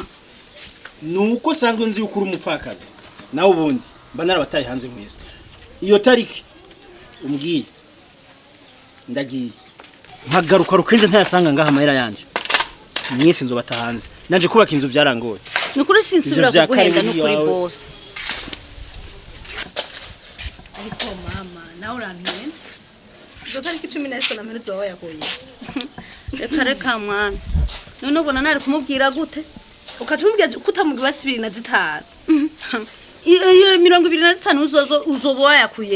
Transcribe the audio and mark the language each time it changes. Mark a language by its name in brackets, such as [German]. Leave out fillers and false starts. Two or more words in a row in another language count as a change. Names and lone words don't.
[Rundi] Nuko sanzwe nzi ukuri umupfakazi. Nawe ubundi mba narabataye hanze mwese. Iyo tariki umbwiye ndagiye. Nkagaruka rukenze ntayasanga ngaha amahera yanje. Mwese nzobata hanze. Nanje kubaka inzu byarangoye. Nukuri sinsubira kuguhenda nukuri boss. Ariko mama nawe urantenze. Zo tariki 19 na mperuzo wawe yagoye. Reka mwana. None ubona nari kumubwira gute? Ukatubwira kutamubwira 25. Iyo 25 uzoba wayakuye.